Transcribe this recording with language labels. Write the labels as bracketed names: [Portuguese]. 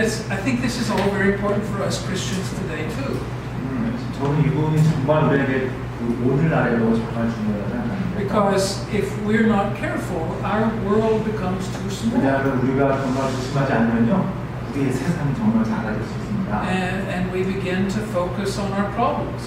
[English] I think this is all very important for us Christians today too. [Korean] 저는 이 부분이 정말 우리에게 오늘날에도 정말 중요하다고 생각합니다. [English] Because if we're not careful, our world becomes too small. [Korean] 왜냐하면 우리가 정말 조심하지 않으면요. 우리의 세상이 정말 작아질 수 있습니다. [English] And we begin to focus on our problems.